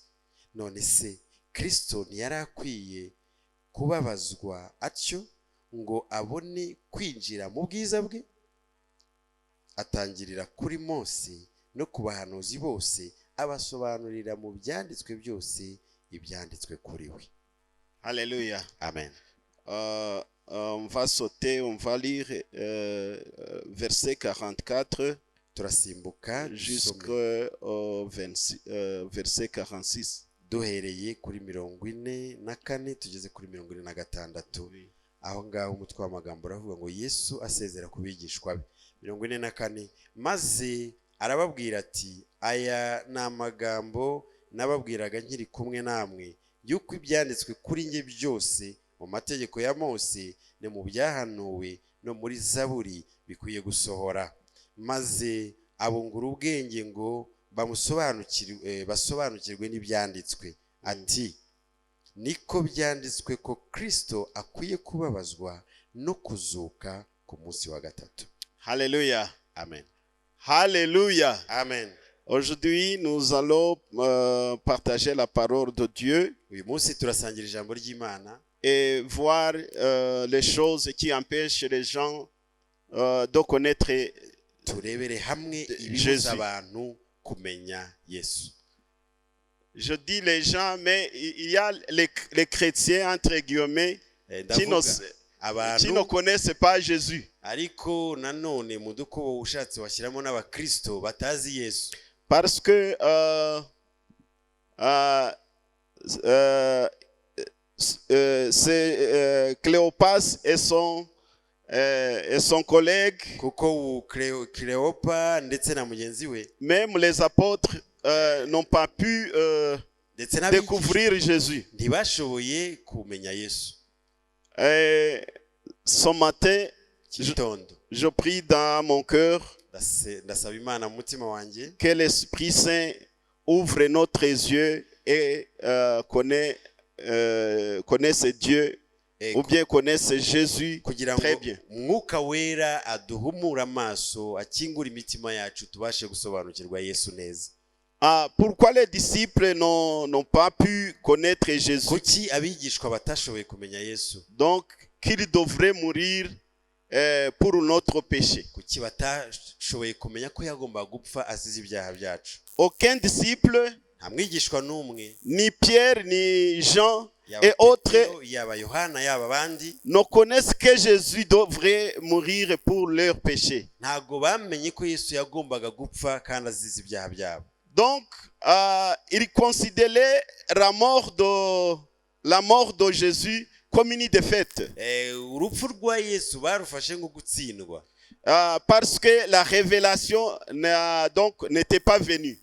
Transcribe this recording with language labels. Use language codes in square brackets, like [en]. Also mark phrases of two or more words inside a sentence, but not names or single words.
[rw] None se Kristo ntiyari akwiye kubabazwa atyo ngo abone kwinjira mu bwiza bwe? Atangirira kuri Mose no ku bahanuzi bose abasobanurira mu byanditswe byose ibyanditswe kuri we. Alléluia. Amen. [fr] On va sauter, on va lire verset 44 [rw] turasimbuka [fr] jusqu'au verset 46. [rw] duhereye kuri 44 tugeze kuri 46. Aho ngaho umutwe w'amagambo uravuga ngo Yesu asezera ku bigishwa be. 44 maze arababwira ati aya ni amagambo nababwiraga nkiri kumwe namwe yuko ibyanditswe kuri nge byose mu mategeko ya Mose no mu byahanuwe no muri Zaburi bikwiye gusohora. Maze abungura ubwenge ngo basobanukirwe n'ibyanditswe. Ati niko byanditswe ko Kristo akwiye kubabazwa no kuzuka ku munsi wa gatatu. Alléluia. Amen. Alléluia. Amen. [fr] Aujourd'hui, nous allons partager la parole de Dieu [rw] Uyu munsi turasangira ijambo ry'Imana [fr] et voir les choses qui empêchent les gens de connaître turebere hamwe Jésus. [rw] ibibuza abantu kumenya Yesu. [fr] Je dis les gens, mais il y a les chrétiens, entre guillemets, qui ne connaissent pas Jésus. [rw] Ariko nanone mu dukubo ushatse washyiramo n'abakristo batazi Yesu. [fr] Parce que c'est Cléopas et son collègue, [rw] Kuko Cléopa ndetse na mugenzi we [fr] même les apôtres n'ont pas pu [rw] ndetse [fr] découvrir Jésus. [rw] ntibashoboye kumenya Yesu. [fr] Et ce matin, je prie dans mon cœur [rw] ndasaba Imana mu mutima wanjye [fr] que l'Esprit Saint ouvre notre yeux et connaisse Dieu ou bien connaisse Jésus [rw] kugira [fr] très [rw] ngo [fr] bien. [rw] Mwuka wera aduhumura amaso akingura imitima yacu tubashe gusobanukirwa Yesu neza. [fr] Pourquoi les disciples n'ont pas pu connaître Jésus? [rw] Kuki abigishwa batashoboye kumenya Yesu? [fr] Donc, qu'il devrait mourir pour notre péché. [rw] Kuki batashoboye kumenya ko yagomba gupfa azize ibyaha byacu? [fr] Aucun disciple, [rw] Nta mwigishwa n'umwe, [fr] ni Pierre, ni Jean [rw] yaba [fr] et autres, [rw] Petero, yaba Yohana, yaba abandi, [fr] ne connaissent que Jésus devrait mourir pour leur péché. [rw] ntago bamenye ko Yesu yagombaga gupfa kandi azize ibyaha byabo. [fr] Donc, ils considéraient la mort de Jésus comme une défaite. [rw] Urupfu rwa Yesu barufashe nko gutsindwa. [fr] Parce que la révélation n'était pas venue.